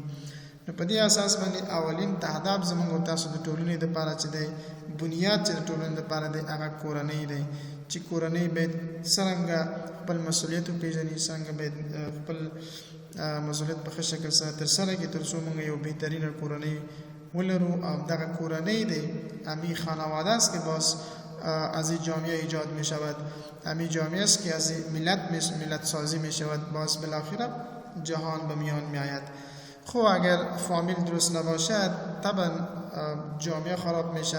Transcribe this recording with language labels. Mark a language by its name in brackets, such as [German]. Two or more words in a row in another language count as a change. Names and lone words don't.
[Pashto] نو په دې اساس باندې اولین تهداب زموږ او تاسو د ټولنې دپاره چې دی، بنیاد چې د ټولنې دپاره دی، هغه کورنۍ دی چې کورنۍ باید څرنګه خپل مسؤلیت وپېژني، څرنګه باید خپل مسؤلیت په ښه شکل سره ترسره کړي تر څو موږ یو بهترینه کورنۍ ولرو. او دغه کورنۍ دی [Persian] همین خانواده است که باز از این جامعه ایجاد می شود، همین جامعه است که از ملت سازی می شود، باز بالاخره جهان به میان می آید. خب اگر فامیل درست نباشد طبعا جامعه خراب میشه.